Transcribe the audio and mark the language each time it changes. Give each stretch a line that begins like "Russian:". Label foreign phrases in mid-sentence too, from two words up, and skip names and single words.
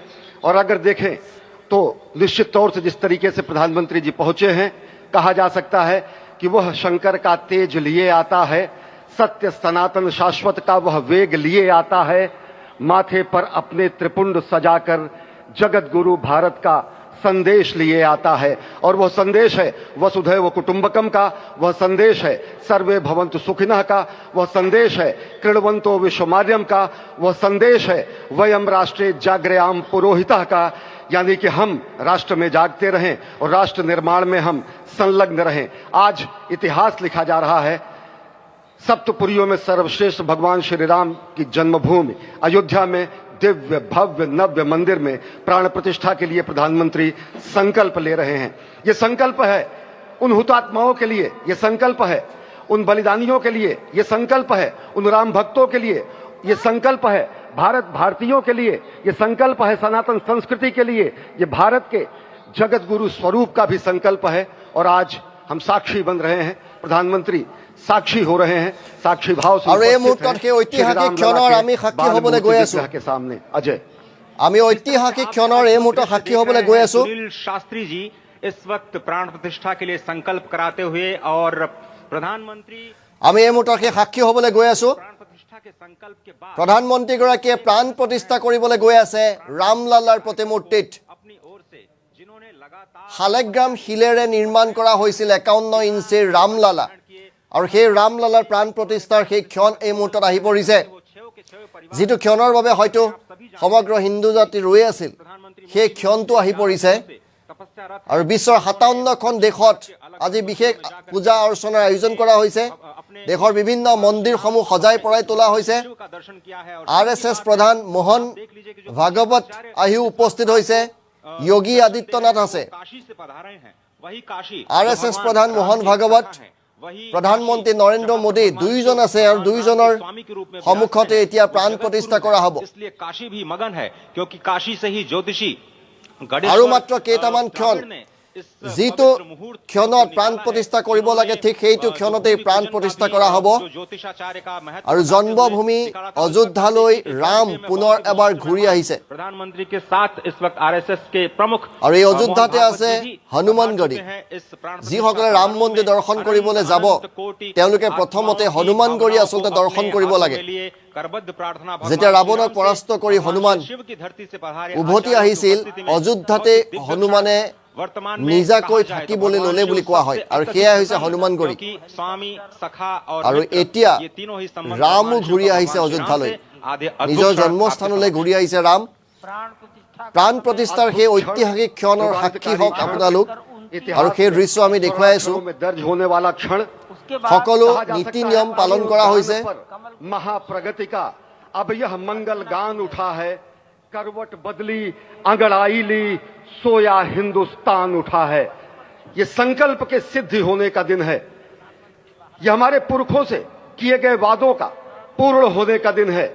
Hindi: और अगर देखें तो निश्चित तौर से जिस तरीके से प्रधानमंत्री जी पहुंचे हैं, कहा जा सकता है कि वह शंकर का तेज लिए आता है, सत्य सनातन शाश्वत का वह वेग लिए आता है, माथे पर अपने त्रिपुंड सजाकर जगत गुरु भारत का संदेश लिए आता है। और वह संदेश है
Sanskrit: वसुधैव कुटुंबकम
Hindi: का, वह संदेश है
Sanskrit: सर्वे भवन्तु सुखिनः
Hindi: का, वह संदेश है
Sanskrit: कृण्वन्तो विश्वमार्यम
Hindi: का, वह संदेश है
Sanskrit: वयम राष्ट्रे जाग्रयाम पुरोहितः
Hindi: का, यानी कि हम राष्ट्र में जागते रहें और राष्ट्र निर्माण में हम संलग्न रहें। आज इतिहास लिखा जा रहा है। सप्तपुरियों में सर्वश्रेष्ठ भगवान श्री राम की जन्मभूमि अयोध्या में दिव्य भव्य नव्य मंदिर में प्राण प्रतिष्ठा के लिए प्रधानमंत्री संकल्प ले रहे हैं। ये संकल्प है उन हुतात्माओं के लिए, ये संकल्प है उन बलिदानियों के लिए, ये संकल्प है उन राम भक्तों के लिए, ये संकल्प है भारत भारतीयों के लिए, ये संकल्प है सनातन संस्कृति के लिए, ये भारत के जगत गुरु स्वरूप का भी संकल्प है। और आज हम साक्षी बन रहे हैं, प्रधानमंत्री साक्षी हो रहे हैं, साक्षी भाव से और
Assamese: এই
Hindi: उपस्थित
Assamese: মুহূৰ্তত
Hindi: हैं
Assamese: সেই ঐতিহাসিক
Hindi: श्री राम
Assamese: ক্ষণৰ
Hindi: लला
Assamese: আমি
Hindi: के
Assamese: সাক্ষী
Hindi: बाल
Assamese: হ'বলৈ
Hindi: मूर्ति
Assamese: গৈ আছো।
Hindi: विग्रह के सामने अजय
Assamese: আমি ঐতিহাসিক ক্ষণৰ এই মুহূৰ্তত সাক্ষী হ'বলৈ গৈ আছো।
Hindi: सुनील शास्त्री जी इस वक्त प्राण प्रतिष्ठा के लिए संकल्प कराते हुए और प्रधानमंत्री
Assamese: আমি এই মুহূৰ্তত সেই সাক্ষী হ'বলৈ গৈ আছো।
Hindi: प्राण प्रतिष्ठा के संकल्प के बाद
Assamese: প্ৰধানমন্ত্ৰীগৰাকীয়ে প্ৰাণ প্ৰতিষ্ঠা কৰিবলৈ গৈ আছে ৰামলালাৰ প্ৰতিমূৰ্তিত।
Hindi: अपनी ओर से जिन्होंने लगातार
Assamese: শালেগ্ৰাম শিলেৰে নিৰ্মাণ কৰা হৈছিল 51 ইঞ্চিৰ ৰামলালা। আৰু সেই ৰামলালাৰ প্ৰাণ প্ৰতিষ্ঠাৰ সেই ক্ষণ এই মুহূৰ্তত আহি পৰিছে,
Hindi: वो छेव के छेव परिवार
Assamese: যিটো ক্ষণৰ বাবে হয়তো সমগ্ৰ হিন্দু জাতি ৰৈ আছিল। সেই ক্ষণটো আহি পৰিছে
Hindi: तपस्या रथ
Assamese: আৰু বিশ্বৰ 57খন দেশত আজি বিশেষ পূজা অৰ্চনাৰ আয়োজন কৰা হৈছে। দেশৰ বিভিন্ন মন্দিৰসমূহ সজাই পৰাই তোলা হৈছে।
Hindi: शिव का दर्शन किया है और
Assamese: RSS প্ৰধান মোহন ভাগৱত আহিও উপস্থিত হৈছে। যোগী আদিত্যনাথ আছে।
Hindi: काशी से पधारे हैं वही काशी
Assamese: RSS প্ৰধান মোহন ভাগৱত,
Hindi: वही
Assamese: প্ৰধানমন্ত্ৰী নৰেন্দ্ৰ মোদী দুইজন আছে আৰু দুইজনৰ সন্মুখতে এতিয়া প্ৰাণ প্ৰতিষ্ঠা কৰা হ'ব।
Hindi: इसलिए काशी भी मगन है क्योंकि काशी से ही ज्योतिषी
Assamese: আৰু মাত্ৰ কেইটামান ক্ষণ যিটো ক্ষণত প্ৰাণ প্ৰতিষ্ঠা কৰিব লাগে ঠিক সেইটো ক্ষণতেই প্ৰাণ প্ৰতিষ্ঠা কৰা হ'ব। আৰু জন্মভূমি অযোধ্যালৈ ৰাম পুনৰ এবাৰ ঘূৰি আহিছে।
Hindi: प्रधानमंत्री के साथ इस वक्त आरएसएस के प्रमुख
Assamese: আৰু এই অযোধ্যাতে আছে হনুমানগড়ী। যিসকলে ৰাম মন্দিৰ দৰ্শন কৰিবলৈ যাব তেওঁলোকে প্ৰথমতে হনুমানগড়ী আচলতে দৰ্শন কৰিব লাগে। যেতিয়া ৰাৱণক পৰাস্ত কৰি হনুমান উভতি আহিছিল অযোধ্যাতে হনুমানে নিজাকৈ থাকিবলৈ ল'লে বুলি কোৱা হয় আৰু সেয়াই হৈছে হনুমানগড়ী। আৰু এতিয়া ৰামো ঘূৰি আহিছে অযোধ্যালৈ, নিজৰ জন্মস্থানলৈ ঘূৰি আহিছে ৰাম।
Hindi: प्राण प्रतिष्ठा
Assamese: প্ৰাণ প্ৰতিষ্ঠাৰ সেই ঐতিহাসিক ক্ষণৰ সাক্ষী হওক আপোনালোক। আৰু সেই দৃশ্য আমি দেখুৱাই আছো
Hindi: में दर्ज होने वाला क्षण
Assamese: সকলো
Hindi: कहा जा
Assamese: নীতি
Hindi: सकता है,
Assamese: নিয়ম পালন কৰা হৈছে
Hindi: पर महाप्रगति का अब यह मंगल गान उठा है। करवट बदली अंगड़ाई ली सोया हिंदुस्तान उठा है। ये संकल्प के सिद्धि होने का दिन है। यह हमारे पुरखों से किए गए वादों का पूर्ण होने का दिन है।